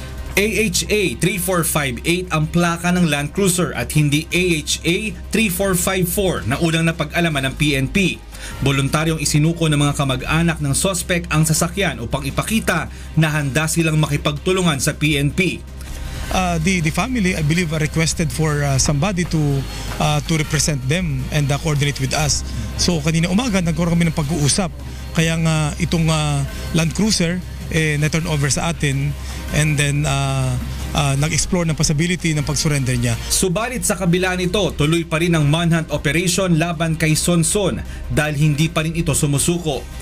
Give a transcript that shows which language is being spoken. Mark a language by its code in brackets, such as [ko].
[tl] AHA 3458 ang plaka ng Land Cruiser at hindi AHA 3454 na unang napag-alaman ng PNP. Voluntaryong isinuko ng mga kamag-anak ng suspect ang sasakyan upang ipakita na handa silang makipagtulungan sa PNP. [en] the family, I believe, requested for somebody to represent them and coordinate with us. [tl] So kanina umaga nagkaroon kami ng pag-uusap. Kaya nga itong Land Cruiser na-turn over sa atin, and then nag-explore ng possibility ng pag-surrender niya. Subalit sa kabila nito, tuloy pa rin ang manhunt operation laban kay Sonson dahil hindi pa rin ito sumusuko.